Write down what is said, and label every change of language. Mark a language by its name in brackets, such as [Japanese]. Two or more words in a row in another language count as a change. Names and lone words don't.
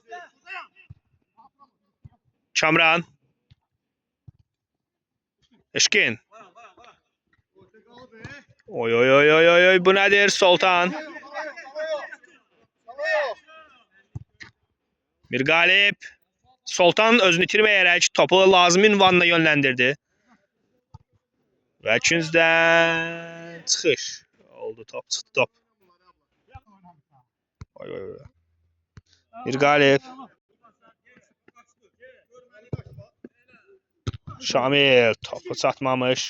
[Azerbaijani] Kamran. Eşkin. Oy oy oy oy oy oy bu nedir Sultan? Bir galip. Sultan özünü itirməyərək topu lazım ünvanına yönləndirdi. Və ikincidən çıxış oldu, top çıxdı top. Oy oy oy. Bir galip. Şamil topu çatmamış.